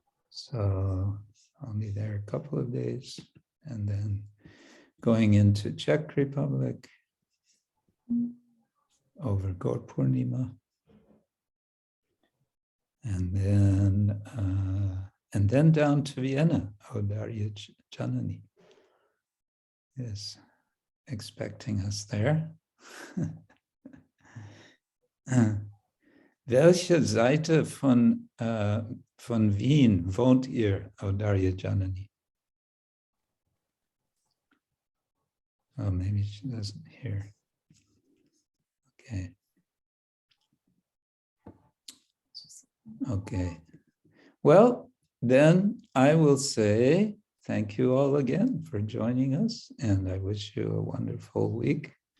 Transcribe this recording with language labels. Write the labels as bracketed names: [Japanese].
[English] So I'll be there a couple of days and then going into Czech Republic over Gaur Purnima. And then down to Vienna, Audarya Janani is expecting us there. [German] Welche Seite von Wien wohnt ihr, Audarya Janani? [English] Oh, maybe she doesn't hear. Okay. Okay. Well, then I will say thank you all again for joining us, and I wish you a wonderful week.